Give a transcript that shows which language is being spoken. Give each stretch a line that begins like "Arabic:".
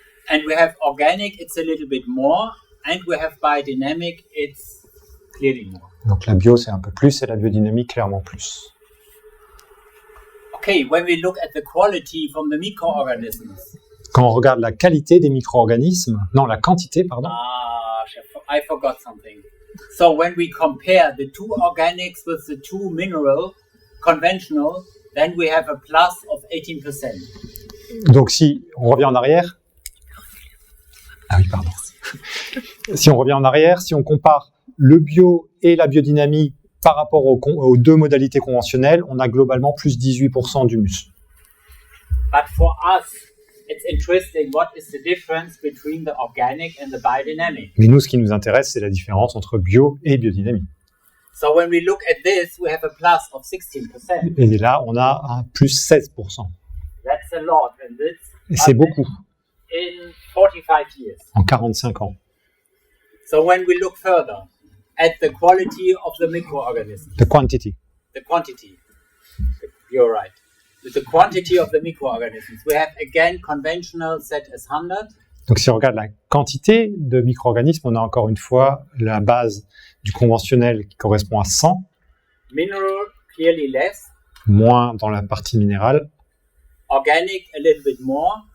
English: And we have organic, it's a little bit more. And we have biodynamic, it's clearly more.
French: Donc la bio, c'est un peu plus, et la biodynamique, clairement plus.
English: Okay, when we look at the quality from the microorganisms.
French: Quand on regarde la qualité des micro-organismes, non, la quantité, pardon.
English: I forgot something. So when we compare the two organics with the two mineral, conventional, then we have a plus of 18%.
French: Donc si on revient en arrière... Ah oui, pardon. Si on revient en arrière, si on compare le bio et la biodynamie par rapport aux deux modalités conventionnelles, on a globalement plus 18% d'humus.
English: But for us, it's interesting what is the difference between the organic and the biodynamic.
French: Mais nous, ce qui nous intéresse, c'est la différence entre bio et biodynamie.
English: So when we look at this, we have a plus of 16%.
French: Et là, on a un plus 16%.
English: That's a lot, and
French: Et c'est beaucoup
English: in 45 years.
French: en 45 ans.
English: So when we look further at the quality of the microorganisms, The quantity. the quantity, you're right. The quantity of the microorganisms, we have again conventional set as 100.
French: Donc si on regarde la quantité de micro-organismes, on a encore une fois la base du conventionnel qui correspond à 100,
English: Mineral, clearly less.
French: moins dans la partie minérale.
English: Organic, a little bit more.